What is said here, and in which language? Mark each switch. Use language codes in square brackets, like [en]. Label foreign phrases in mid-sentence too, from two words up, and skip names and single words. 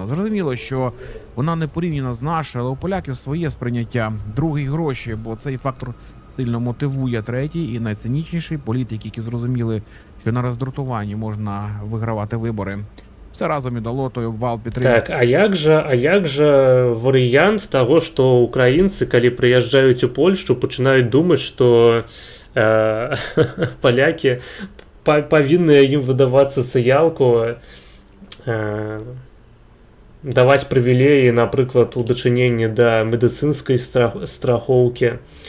[uk] Зрозуміло, що вона не порівняна з нашою, але у поляків своє сприйняття. Другий – гроші, бо цей фактор сильно мотивує. Третій і найцинічніший – політики, які зрозуміли, що на роздратуванні можна вигравати вибори. Все разом і дало той обвал підтримки. [be] Так, а як же варыянт того, што украінцы, калі прыязджаюць у Польшчу, пачынаюць думаць, што палякі павінныя ім выдаваць сацыялку, даваць прывілеі, напрыклад, у дачыненні да медыцынскай страхоўкі.